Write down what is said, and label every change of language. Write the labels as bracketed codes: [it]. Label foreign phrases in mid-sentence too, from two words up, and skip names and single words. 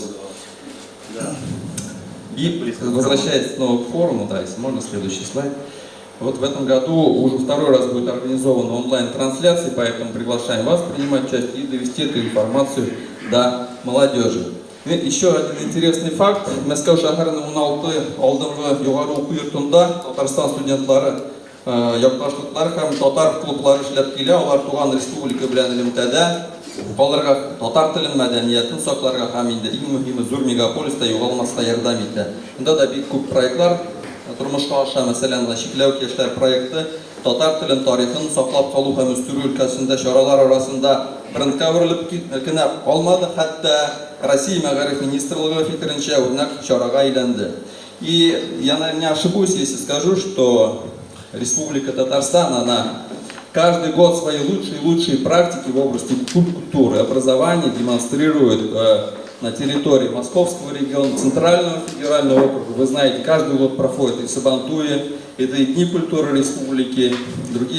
[ru] Да. И возвращаясь снова к форуму, да, если можно, следующий слайд. Вот в этом году уже 2-й раз будет организована онлайн-трансляция, поэтому приглашаем вас принимать участие и довести эту информацию до молодежи. И еще один интересный факт. [tt] Мәскәү шәһәренең 16 алдынгы югары уку йортында Татарстан студентлары якташлыклар һәм татар клублары эшләп килә. Алар туган республика белән элемтәдә аларга татар телен, мәдәниятен сакларга һәм инде иң мөһиме зур мегаполиста югалмаска ярдәм итә. Монда да бик күп проектлар тормышка аша, мәсәлән, Чикләү яшьләр проекты татар телен, тарихын саклап калу һәм үстерү өлкәсендә чаралар арасында брендка үрелеп кенә калмады, хәтта Россия Мәгариф министрлыгы фикеренчә үрнәк чарага әйләнде. [ru] И я, наверное, не ошибусь, если скажу, что Республика Татарстан, она каждый год свои лучшие практики в области культуры, образования демонстрирует на территории Московского региона, Центрального федерального округа. Вы знаете, каждый год проходит и в Сабантуе, это и Дни культуры республики, другие.